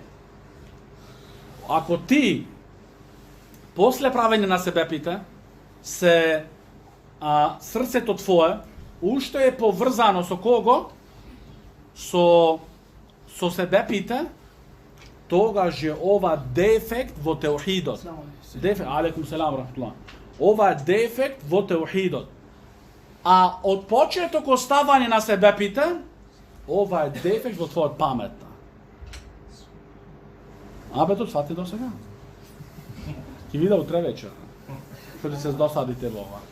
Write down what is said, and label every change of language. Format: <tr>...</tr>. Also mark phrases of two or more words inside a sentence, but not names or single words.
<mk>Ако ти после правење на себепите срцето твое уште е поврзано со кого? Со себепите, тогаш е ова дефект во теухидот.</mk> <ar>عليكم السلام رحمة الله.</ar> <mk>Ова е дефект во теухидот. А од почеток оставање на себепите, ова е дефект во твојот памет. Абе, тоа свати до сега. Ќе вида утре вечер. Што се досадите во ова.</mk>